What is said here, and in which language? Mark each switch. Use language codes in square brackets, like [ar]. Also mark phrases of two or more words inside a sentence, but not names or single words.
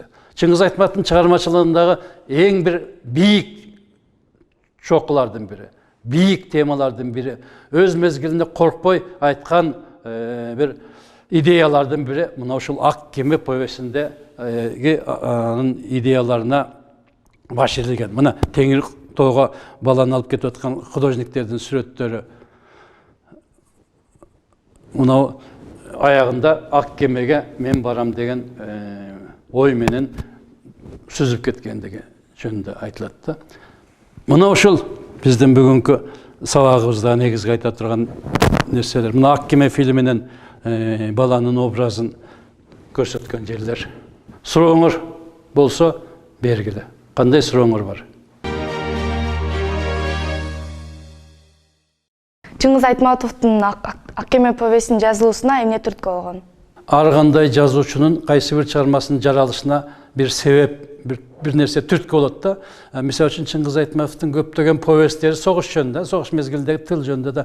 [ky] Чыңгыз Айтматовдун чыгармачылыгындагы эң бир бийик чокулардын бири, бийик темалардын бири, өз мезгилинде коркпой айткан бир идеялардын бири мына ушул Ак кеме повестинде анын идеяларына баш ийилген. [kk] Мына Теңир тоға баланы алып кетіп жатқан художниктердің сүреттері. Мынау аяғында ақ кемеге мен барам деген ойменен сүзіп кеткендігі жөнінде айтылады. Мынау ушул біздің бүгінгі сабағыбызда негізгі айта тұрған нәрселер. Мына ақ кеме фильмінен баланың образын көрсеткен жерлер. Сұрауыңыз болса бергілі. Қандай сұрауыңыз бар? [ky] Чыңгыз Айтматовдун Ак кеме повестинин жазылуусуна эмне түрткү болгон? Ар кандай жазуучунун кайсы бир чыгармасынын жаралышына бир себеп, бир нерсе түрткү болот да. Мисалы үчүн Чыңгыз Айтматовдун көптөгөн повесттери согуш жөнүндө, согуш мезгилдеги тыл жөнүндө да.